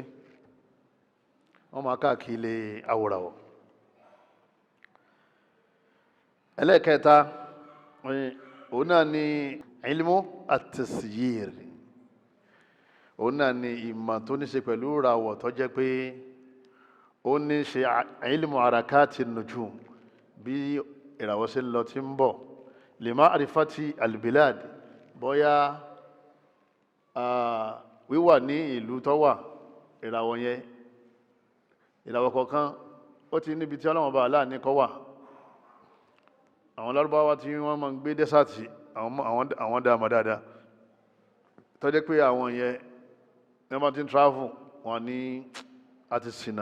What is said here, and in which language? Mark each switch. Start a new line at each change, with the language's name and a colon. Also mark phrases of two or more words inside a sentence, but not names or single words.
Yoruba: wọ́n máa káàkiri ilé awòràwọ̀. ẹlẹ́ẹ̀kẹta òun náà ni
Arabic: علم التسيير,
Yoruba: òun náà ni ìmọ̀ tó ní ṣe pẹ̀lú ìràwọ̀ tó jẹ́ pé ó ní ṣe
Arabic: علم حركة نجوم,
Yoruba: bí ìràwọ̀ ṣe ń lọ tí ń bọ̀,
Arabic: لمعرفة البلاد,
Yoruba: bóyá wíwà ní ìlú tó wà ìràwọ̀ yẹn, ìràwọ̀ kọ̀ọ̀kan ó ti níbi tí Ọlọ́run bá aláà ní kó wà. àwọn Lárúbáwá tí wọ́n máa ń gbé dẹ́sàtì àwọn dáama dáadáa tó jẹ́ pé àwọn yẹn ní wọ́n bá ti ń travel wọn ní àti ṣìnà.